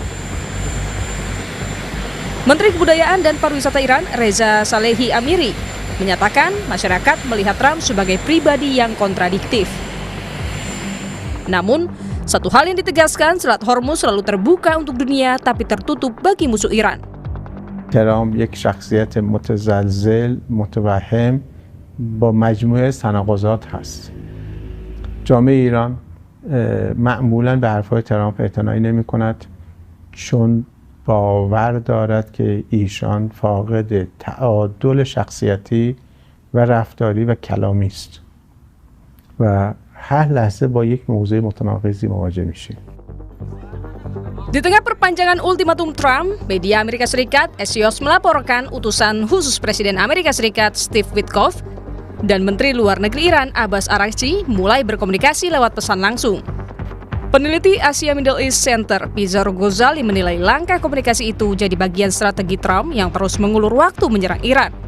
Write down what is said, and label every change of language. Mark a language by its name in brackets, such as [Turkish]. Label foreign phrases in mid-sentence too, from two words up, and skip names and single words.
[Indonesian] Menteri Kebudayaan dan Pariwisata Iran, Reza Salehi Amiri, menyatakan masyarakat melihat Trump sebagai pribadi yang kontradiktif. Namun, satu hal yang ditegaskan, Selat Hormuz selalu terbuka untuk dunia tapi tertutup bagi musuh Iran. [Persian] Trump یک شخصیت متزلزل متوهم با مجموعه تناقضات هست. جامعه ایران معمولاً به حرفهای ترامپ اعتنایی نمی‌کند چون باور دارد که ایشان فاقد تعادل شخصیتی و رفتاری و کلامی است و هر لحظه با یک موضوع متناقضی مواجه میشیم. [Indonesian] Di tengah perpanjangan ultimatum Trump, media Amerika Serikat Axios melaporkan utusan khusus Presiden Amerika Serikat Steve Witkoff dan Menteri Luar Negeri Iran Abbas Araghchi mulai berkomunikasi lewat pesan langsung. Peneliti Asia Middle East Center, Pizarro Ghazali menilai langkah komunikasi itu jadi bagian strategi Trump yang terus mengulur waktu menyerang Iran.